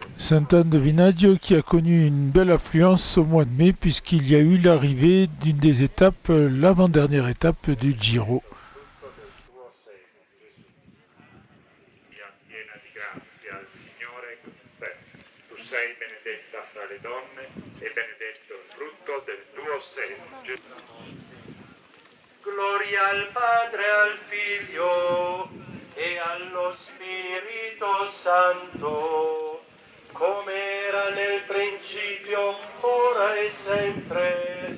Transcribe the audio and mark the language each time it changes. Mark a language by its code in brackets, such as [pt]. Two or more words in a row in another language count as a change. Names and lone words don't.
[fr] Sant'Anne de Vinaggio qui a connu une belle affluence au mois de mai puisqu'il y a eu l'arrivée d'une des étapes, l'avant-dernière étape du Giro. [it] Piena di grazia, il Signore è con te. Tu sei benedetta fra le donne e benedetto il frutto del tuo seno, Gesù. Gloria al Padre, al Figlio e allo Spirito Santo, come era nel principio, ora e sempre.